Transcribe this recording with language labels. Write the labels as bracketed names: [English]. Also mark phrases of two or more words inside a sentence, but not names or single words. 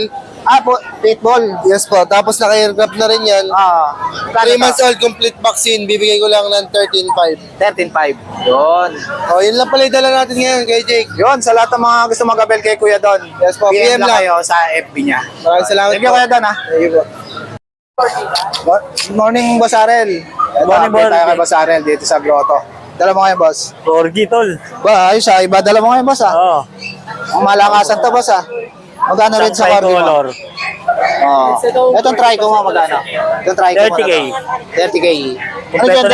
[Filipino] Pitbull. Yes po. Tapos naka-aircraft na rin yan. 3 [English] months old, complete vaccine. [Filipino] Bibigay ko lang ng 13.5. 13.5. Yun. Oh, yun lang pala yung dala natin ngayon kay Jake. Yun, sa lahat ng mga gusto mag-abel kay Kuya Don. Yes po, PM PM lang lang. kayo sa FB niya. Maraming salamat [English] Thank you, [Filipino] po. Kuya Don, ha. [English] Thank you po. Good morning, Boss Arel. [Filipino] Morning, Update boss. tayo kay Boss Arel dito sa grotto. Dala mo ngayon, boss. Corgi, tol. Ba, ayos ha. Iba dala mo ngayon, boss, ha. Oo. Ang malakasan to, boss, ha. Magkano rin sa Corgi mo? Tricolor. Itong trico mo, magkano? Itong trico mo 30K. na to. 30K. Ano Kompleto gender